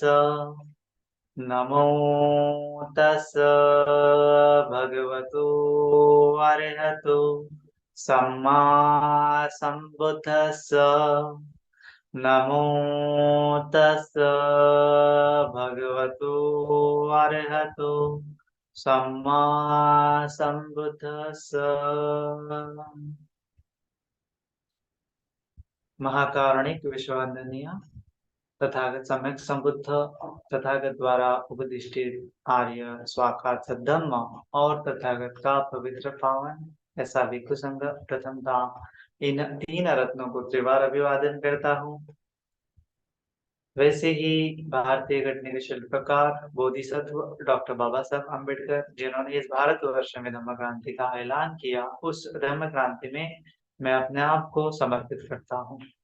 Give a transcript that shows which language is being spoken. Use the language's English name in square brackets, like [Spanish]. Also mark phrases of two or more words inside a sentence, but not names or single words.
[Pali] नमो तस् भगवतो अरहतो सम्मा सम्बुद्धस्स। नमो तस् भगवतो अरहतो सम्मा सम्बुद्धस्स। [Hindi] महाकारुणिक विश्ववंदनीय तथागत सम्यक संबुद्ध तथागत द्वारा उपदिष्टित आर्य स्वाकात सद्धम्म और तथागत का पवित्र पावन ऐसा भिक्षु संघ प्रथमता इन तीन रत्नों को त्रिवार अभिवादन करता हूँ। वैसे ही भारतीय घटने के शिल्पकार बोधिसत्व डॉक्टर बाबा साहब अम्बेडकर जिन्होंने इस भारतवर्ष में धम्म क्रांति का ऐलान किया, उस धम्म क्रांति में मैं अपने आप को समर्पित करता हूँ।